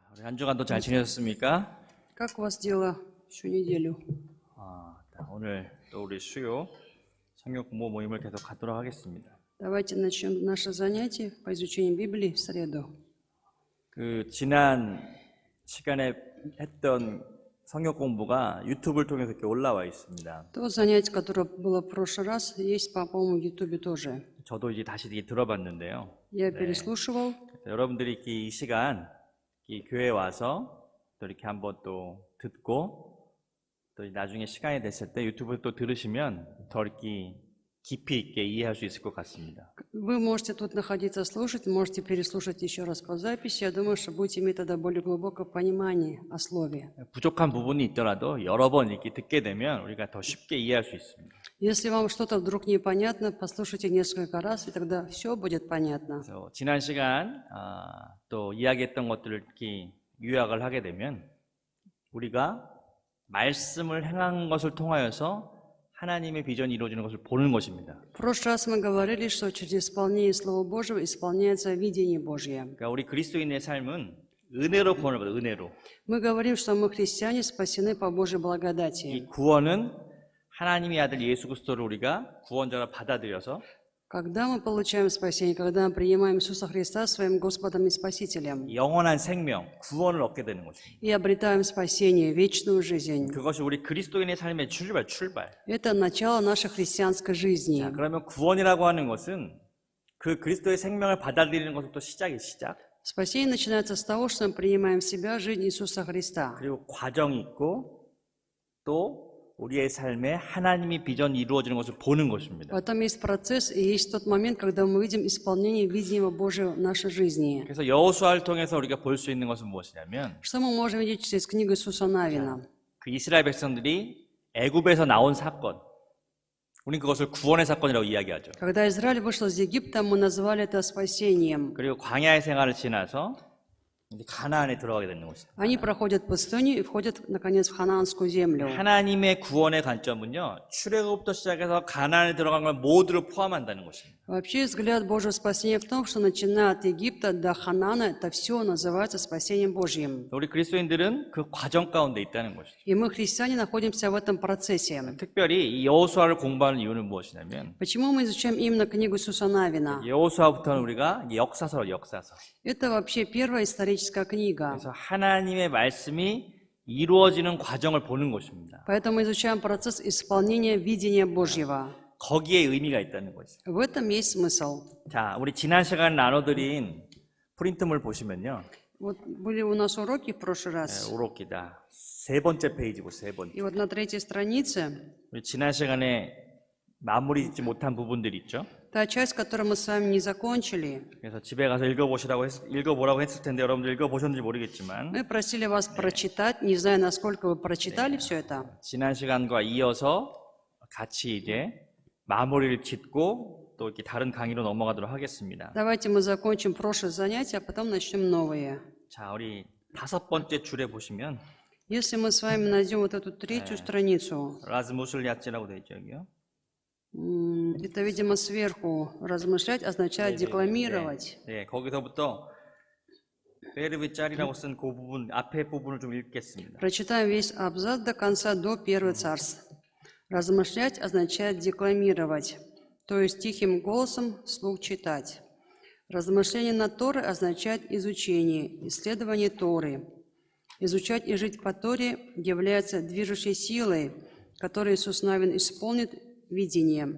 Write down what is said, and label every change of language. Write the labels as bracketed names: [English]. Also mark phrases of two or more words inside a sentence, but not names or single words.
[Korean] 한 주간도 잘 지내셨습니까? [Russian] Как у вас дела всю неделю? [Korean] 오늘 또 우리 수요 성경 공부 모임을 계속 갖도록 하겠습니다. [Russian] Давайте начнем наше занятие по изучению Библии в среду. [Korean] 지난 시간에 했던 성경 공부가 유튜브를 통해서 이렇게 올라와 있습니다. [Russian] То занятие, которое было в прошлый раз, есть, по-моему, в Ютубе тоже. [Korean] 저도 이제 다시 들어봤는데요. [Russian] Я переслушивал. [Korean] 여러분들이 이렇게 이 시간 이 교회에 와서 또 이렇게 한번 또 듣고 또 나중에 시간이 됐을 때 유튜브를 또 들으시면 더 이렇게 깊이 있게 이해할 수 있을 것 같습니다. [Russian] Вы можете тут находиться, слушать, можете переслушать еще раз по записи. Я думаю, что будете иметь тогда более глубокое понимание о Слове. [Korean] 부족한 부분이 있더라도 여러 번 이렇게 듣게 되면 우리가 더 쉽게 이해할 수 있습니다. [Russian] Если вам что-то вдруг непонятно, послушайте несколько раз, и тогда все будет понятно. [Korean] 그래서 지난 시간 또 이야기했던 것들을 이렇게 요약을 하게 되면 우리가 말씀을 행한 것을 통하여서 하나님의 비전이 이루어지는 것을 보는 것입니다. [Russian] В прошлый раз мы говорили, что через исполнение Слова Божьего исполняется видение Божье. [Korean] 그러니까 우리 그리스도인의 삶은 은혜로 구원을 받아요. 은혜로. [Russian] Мы говорим, что мы христиане спасены по Божьей [Korean] 이 [Russian] благодати. [Korean] 구원은 하나님의 아들 예수 그리스도를 우리가 구원자로 받아들여서 [Russian] Когда мы получаем спасение, когда мы принимаем Иисуса Христа своим Господом и Спасителем [Korean] 영원한 생명, 구원을 얻게 되는 것입니다. [Russian] и обретаем спасение, вечную жизнь. [Korean] 그것이 우리 그리스도인의 삶의 출발. [Russian] Это начало нашей христианской жизни. [Korean] 자, 그러면 구원이라고 하는 것은 그 그리스도의 생명을 받아들이는 것부터 시작. [Russian] Спасение начинается с того, что мы принимаем в себя жизнь Иисуса Христа. [Korean] 그리고 과정이 있고 또 우리의 삶에 하나님의 비전이 이루어지는 것을 보는 것입니다. [Russian] Потом есть процесс и есть тот момент, когда мы видим исполнение видения Божьего в нашей жизни. [Korean] 그래서 여호수아를 통해서 우리가 볼 수 있는 것은 무엇이냐면 [Russian] Что мы можем видеть через книгу Иисуса Навина? [Korean] 그 이스라엘 백성들이 애굽에서 나온 사건, 우리는 그것을 구원의 사건이라고 이야기하죠. [Russian] Когда Израиль вышел из Египта, мы назвали это спасением. [Korean] 그리고 광야의 생활을 지나서 이제 가나안에 들어가게 되는 것입니다. [Russian] Они проходят пустыню и входят, наконец, в ханаанскую землю. [Korean] 하나님의 구원의 관점은요, 출애굽부터 시작해서 가나안에 들어간 걸 모두를 포함한다는 것입니다. [Russian] Вообще взгляд Божьего спасения в том, что начиная от Египта до Ханаана, это все называется спасением Божьим. [Korean] 우리 그리스도인들은 그 과정 가운데 있다는 것이죠. [Russian] И мы, христиане, находимся в этом процессе. [Korean] 특별히 이 여호수아를 공부하는 이유는 무엇이냐면 [Russian] Почему мы изучаем именно книгу Иисуса Навина? [Korean] 여호수아부터는 우리가 역사서. [Russian] Это вообще первая историческая книга. [Korean] 그래서 하나님의 말씀이 이루어지는 과정을 보는 것입니다. [Russian] Поэтому мы изучаем процесс исполнения видения Божьего. [Korean] 거기에 의미가 있다는 것이죠. [Russian] В этом есть смысл. [Korean] 자, 우리 지난 시간 나눠드린 프린트물 보시면요. [Russian] Вот были у нас уроки в прошлый раз. 오록기다. [Korean] 세 번째 페이지고 세 번째. [Russian] И вот на третьей странице [Korean] 우리 지난 시간에 마무리 짓지 못한 부분들이 있죠. [Russian] та часть, которую мы с вами не закончили. [Korean] 그래서 집에 가서 읽어보라고 했을 텐데 여러분들 읽어보셨는지 모르겠지만 [Russian] Мы просили вас прочитать. Не знаю, насколько вы прочитали все это. [Korean] 지난 시간과 이어서 같이 이제 마무리를 짓고 또 이렇게 다른 강의로 넘어가도록 하겠습니다. [Russian] Давайте мы закончим прошлое занятие, а потом начнем новые. [Korean] 자, 우리 5번째 줄에 보시면 [Russian] Если мы с вами найдем вот эту третью страницу, [Korean] 라즈무슬야츠라고 되어 있죠, 여기요. [Russian] это, видимо, сверху размышлять означает декламировать. [Korean] 네, 거기서부터 베르비 짤이라고 쓴 그 부분 앞에 부분을 좀 읽겠습니다. [Russian] Прочитаем весь абзац до конца, до первого царства. Размышлять означает декламировать, то есть тихим голосом вслух читать. Размышление над Торой означает изучение, исследование Торы. Изучать и жить по Торе является движущей силой, которую Иисус Навин исполнит видением.